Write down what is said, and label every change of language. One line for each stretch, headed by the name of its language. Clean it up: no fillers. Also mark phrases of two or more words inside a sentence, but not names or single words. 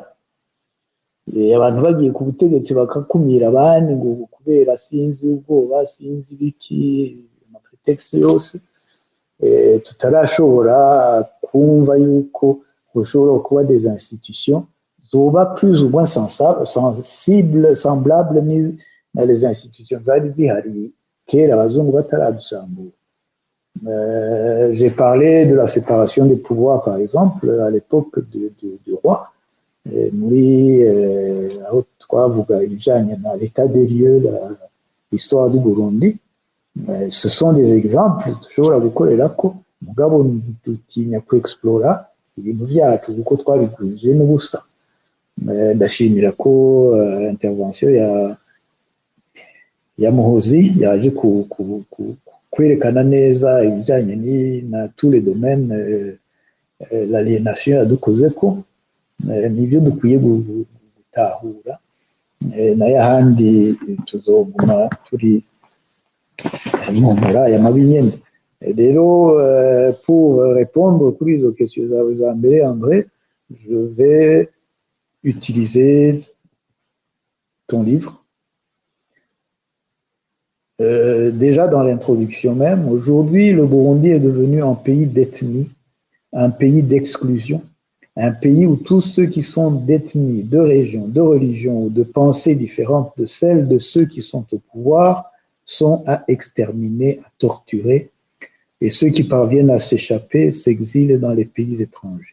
Rundi: Abantu bagiye ku butegetsi bakakumira abandi ngo kubera sinzi ubwoba sinzi biki amapretexe yose, tutarashobora kumva yuko ushobora kuba
French: des institutions
Rundi: zoba
French: plus ou moins semblables
Rundi: na
French: les institutions
Rundi: zari zihari kera abazungu bataradusambura.
French: J'ai parlé de la séparation des pouvoirs par exemple à l'époque du roi,
Rundi: muri aho twavuga ibijanye na
French: l'état des lieux, l'histoire du Burundi. Ce sont des exemples
Rundi: dushobora gukorerako, mugabo dutinya kuexplora ibintu vyacu kuko twabigwije n'ubusa. Ndashimira ko intervention ya Muhozi yaje kwerekana neza ibijanye na
French: tous les domaines l'aliénation
Rundi: yadukozeko, nivyo dukwiye gutahura, nayo ahandi tuzoguma turi mu mura ya mabi nyene.
French: Rero pour répondre
Rundi: kuri izo
French: questions
Rundi: zawe za mbere
French: André, je vais utiliser ton livre. Déjà dans l'introduction même, aujourd'hui le Burundi est devenu un pays d'ethnie, un pays d'exclusion, un pays où tous ceux qui sont d'ethnie, de région, de religion ou de pensée différentes de celles de ceux qui sont au pouvoir sont à exterminer, à torturer, et ceux qui parviennent à s'échapper s'exilent dans les pays étrangers.